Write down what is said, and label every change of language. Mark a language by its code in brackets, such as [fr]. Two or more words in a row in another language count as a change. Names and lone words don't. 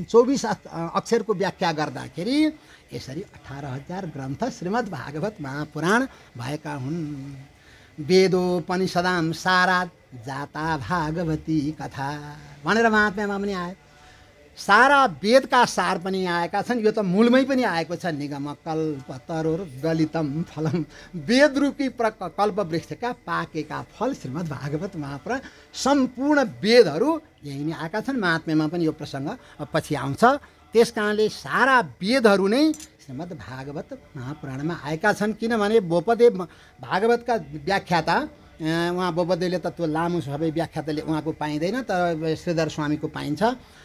[ne] 24 अक्षरको व्याख्या गर्दाखेरि यसरी 18,000 ग्रन्थ श्रीमद् भागवत महापुराण भएका हुन्। [sa] वेदोपनिषदां सारात् जाता भागवती कथा [ne] भनेर महात्म्यमा पनि आयो। सारा वेदका सार पनि आएका छन्। यो त मूलमै पनि आएको छ, [sa] निगम कल्प तरोर गलितम फलम, [ne] वेद रूपी कल्प वृक्षका पाकेका फल श्रीमद् भागवत महापुराण। सम्पूर्ण वेदहरू यही नै आएका छन्। महात्म्यमा पनि यो प्रसङ्ग पछि आउँछ। त्यस कारणले सारा वेदहरू नै श्रीमद् भागवत महापुराणमा आएका छन्। किनभने बोपदेव भागवतका व्याख्याता, उहाँ बोपदेवले त त्यो लामो सबै व्याख्या त उहाँको पाइँदैन, तर श्रीधर स्वामीको पाइन्छ।